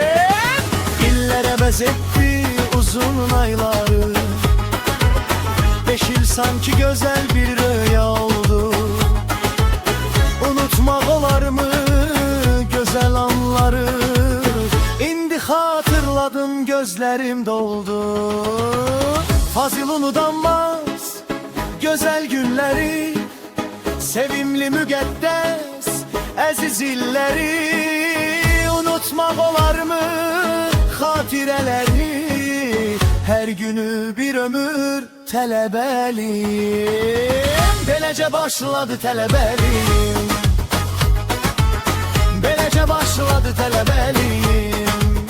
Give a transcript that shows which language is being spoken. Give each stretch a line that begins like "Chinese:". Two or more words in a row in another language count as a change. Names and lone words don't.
Turkish: İllere bezetti uzun ayları, 5 yıl sanki güzel bir rüya oldu. Unutmak olar mı güzel anları, indi hatırladım gözlerim doldu. Fazıl unutamaz güzel günleri,
Azerbaijani: sevimli müqəddəs əziz illəri. Unutmaq olar mı xatirələri, hər günü bir ömür tələbəliyim. Beləcə başladı tələbəliyim, beləcə başladı tələbəliyim.